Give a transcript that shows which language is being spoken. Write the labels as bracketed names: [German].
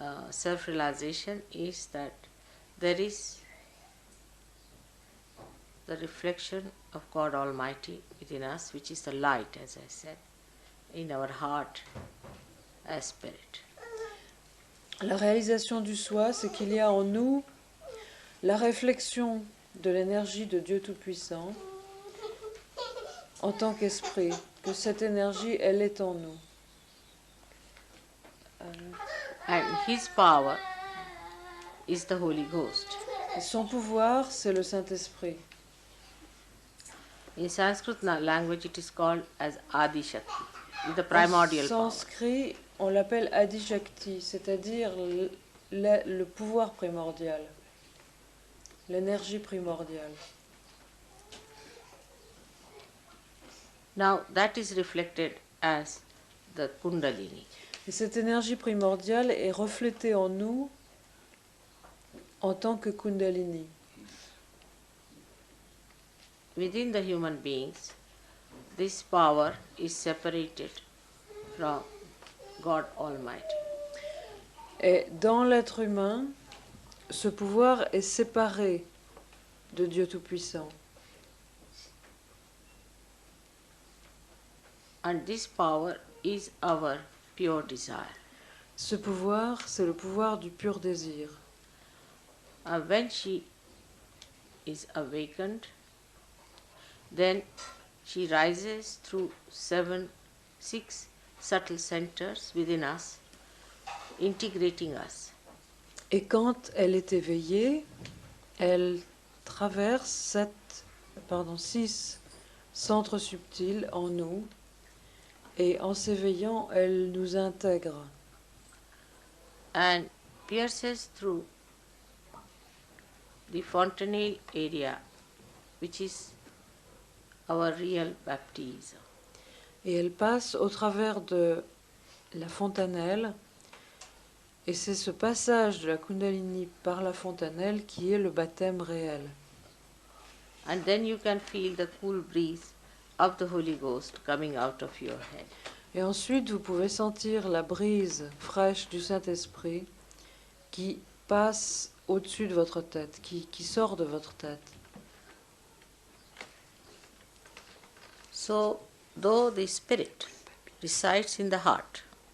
[English] Self-realization is that there is the reflection of God Almighty within us, which is the light, as I said, in our heart as spirit. [French] La réalisation du soi, c'est qu'il y a en nous la réflexion de l'énergie de Dieu Tout-Puissant en tant qu'esprit, que cette énergie, elle est en nous. [English] And His power is the Holy Ghost. [French] Et son pouvoir, c'est le Saint-Esprit. [English] In Sanskrit language, it is called as Adi Shakti, the primordial [French] En [English] power. [French] sanskrit, on l'appelle Adi Shakti, c'est-à-dire le pouvoir primordial, l'énergie primordiale. [English] Now that is reflected as the Kundalini. [French] Et cette énergie primordiale est reflétée en nous en tant que Kundalini. [English] Within the human beings, this power is separated from God Almighty. [French] Et dans l'être humain, ce pouvoir est séparé de Dieu Tout-Puissant. [English] And this power is our pure desire. [French] Ce pouvoir, c'est le pouvoir du pur désir. [English] And when she is awakened, then she rises through six subtle centers within us, integrating us. [French] Et quand elle est éveillée, elle traverse 6 centres subtils en nous, et en s'éveillant, elle nous intègre. [English] And pierces through the fontanelle area, which is our real baptism. [French] Et elle passe au travers de la fontanelle, et c'est ce passage de la Kundalini par la fontanelle qui est le baptême réel. [English] And then you can feel the cool breeze of the Holy Ghost coming out of your head. [French] Et ensuite, vous pouvez sentir la brise fraîche du Saint-Esprit qui passe au-dessus de votre tête, qui sort de votre tête. [English] So, though the Spirit resides in the heart,